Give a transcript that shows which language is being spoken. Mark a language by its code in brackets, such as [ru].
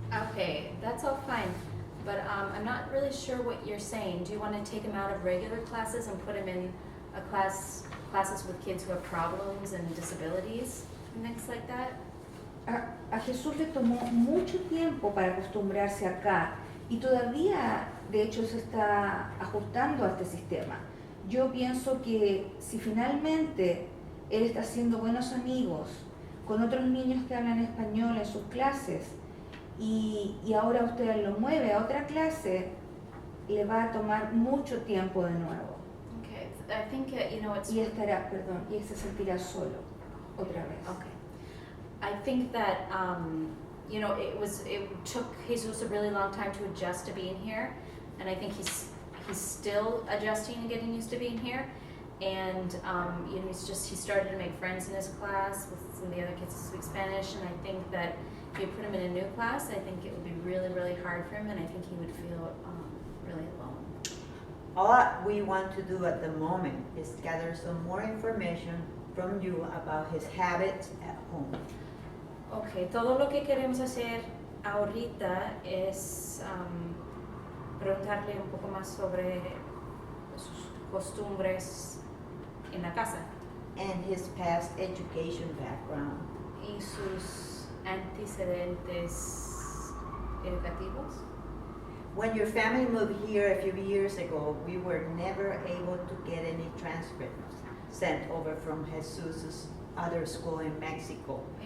[en] Okay, that's all fine, but I'm not really sure what you're saying. Do you want to take him out of regular classes and put him in a classes with kids who have problems and disabilities and things like that? [es] A Jesús le tomó mucho tiempo para acostumbrarse acá y todavía, de hecho, se está ajustando a este sistema. Yo pienso que si finalmente él está haciendo buenos amigos con otros niños que hablan español en sus clases y ahora usted lo mueve a otra clase, le va a tomar mucho tiempo de nuevo. [en] Okay, I think it's. [es] Y se sentirá solo otra vez. [en] Okay. I think that it took Jesus a really long time to adjust to being here, and I think he's still adjusting and getting used to being here. And he started to make friends in his class with some of the other kids who speak Spanish, and I think that if you put him in a new class, I think it would be really, really hard for him, and I think he would feel really alone. All we want to do at the moment is gather some more information from you about his habits at home. [es] Okay, todo lo que queremos hacer ahorita es preguntarle un poco más sobre sus costumbres en la casa [en] And his past education background. [es] y sus antecedentes educativos. [en] When your family moved here a few years ago, we were never able to get any transcripts sent over from Jesus' other school in Mexico.